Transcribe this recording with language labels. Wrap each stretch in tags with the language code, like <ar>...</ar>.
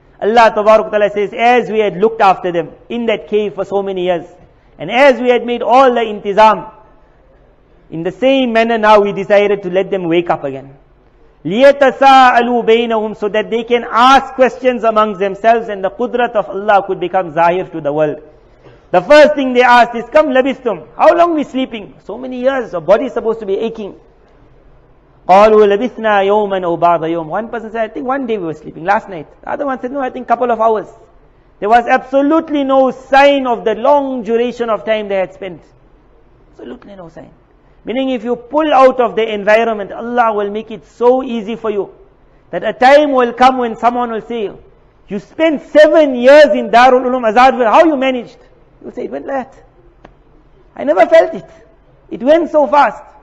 <en>Allah Tabarak Ta'ala says, as we had looked after them in that cave for so many years, and as we had made all the intizam, in the same manner now we decided to let them wake up again.</en> <ar>لِيَتَسَاءَلُوا بَيْنَهُمْ,</ar> <en>so that they can ask questions amongst themselves and the qudrat of Allah could become zahir to the world. The first thing they asked is,</en> <ar>Kam labistum?</ar> <en>How long we sleeping? So many years, our body is supposed to be aching.</en> <ar>قالوا لبثنا يوما أو بعض يوم.</ar> <en>One person said, I think one day we were sleeping, last night. The other one said, no, I think couple of hours. There was absolutely no sign of the long duration of time they had spent. Absolutely no sign. Meaning if you pull out of the environment, Allah will make it so easy for you that a time will come when someone will say, you spent 7 years in Darul Ulum Azad, how you managed? You say, it went like that. I never felt it. It went so fast.</en>